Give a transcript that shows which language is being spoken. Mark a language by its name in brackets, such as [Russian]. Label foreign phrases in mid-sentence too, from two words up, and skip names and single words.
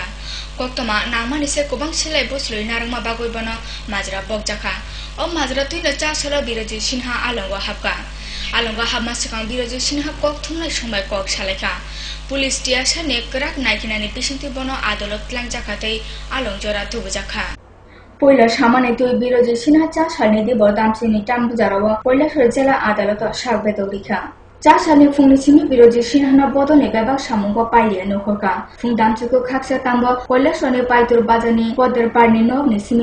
[Kok Borok] Koktoma nangmani se kubang silai bosloi narangma bagoi bana majra bokjaka. O majra tuina cha sala biroji Sinha alongwa hapka. Alongwa habma sekang biroji Sinha kok thumnai sombai kok salaika. Pulis tiasa ne kerak naikinani pisinti bono adalat langjakatei alongjora tubujaka. পয়লা সামানে তুই বিরোধী সিনহা চা সালনি দিব দামসিনি টাম্বুজারাও কৈলাসর জেলা আদালত সাকবেদ রিখা চা সালনি ফুংনি সিমি বিরোধী সিনহানা বদনে বেবাক সামুঙ্গ পাইলিয়া নখরকা ফুং দামচুকো খাকসা তাম্ব কৈলাসরনি পাইতুর বাজানি পদের পারনি নবনি সিমি